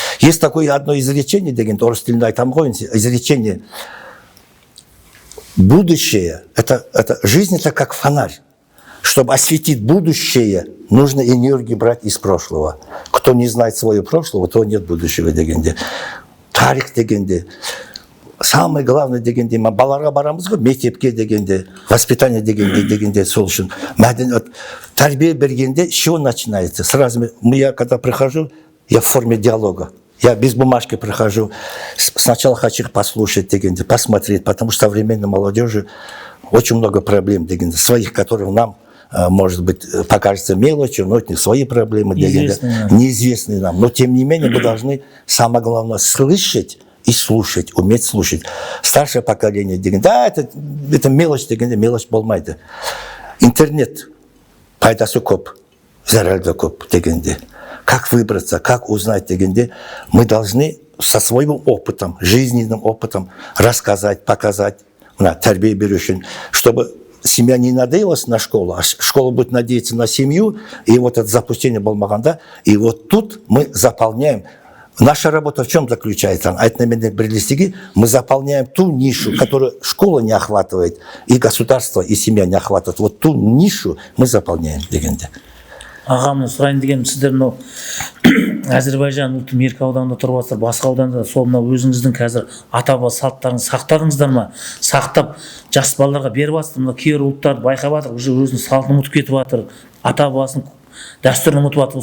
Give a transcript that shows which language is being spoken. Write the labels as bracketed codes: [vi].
[ru] Есть такое одно изречение дегенде, [kk] орыс тілінде айтам ғой, [ru] изречение. Будущее, жизнь это как фонарь. Чтобы осветить будущее, нужно энергию брать из прошлого. Кто не знает своего прошлого, то нет будущего дегенде. [kk] Тарих дегенде. [ru] Самое главное [kk] дегенде, мы баларға барамыз ғой, мектепке дегенде, воспитание дегенде, сол үшін. Тәрбие бергенде, [ru] с чего начинается? Сразу я когда прихожу, я в форме диалога. Я без бумажки прихожу. Сначала хочу их послушать дегенде, посмотреть, потому что современной молодежи очень много проблем дегенде, своих, которые нам, может быть, покажется мелочью, но это свои проблемы дегенде, неизвестные нам. Но тем не менее мы должны, самое главное, слышать и слушать, уметь слушать. Старшее поколение дегенде, да, это мелочь дегенде, [kk] мелочь болмайды. Интернет, пайдасы көп, зарады көп дегенде. [ru] Как выбраться, как узнать дегенде, мы должны со своим опытом, жизненным опытом рассказать, показать, [kk] тәрбие беру үшін, [ru] чтобы семья не надеялась на школу, а школа будет надеяться на семью, и вот это запустение болмағанда, и вот тут мы заполняем. Наша работа в чем заключается? [kk] Этно-мәдениет бірлестігі, [ru] мы заполняем ту нишу, которую школа не охватывает, и государство, и семья не охватывает. Вот ту нишу мы заполняем дегенде. [kk] Ағамның сұрайын дегенім, сіздер мынау Әзербайжан ұлты Мерке ауданында тұрып жатсыздар, басқа ауданда сол мынау өзіңіздің қазір ата-баба салттарыңызды сақтадыңыздар ма? Сақтап жас балаларға беріп жатсыздар, мынау кейбір ұлттарды байқап жатыр, уже өзінің салтын ұмытып кетіп жатыр, ата-бабасының дәстүрін ұмытып жатыр.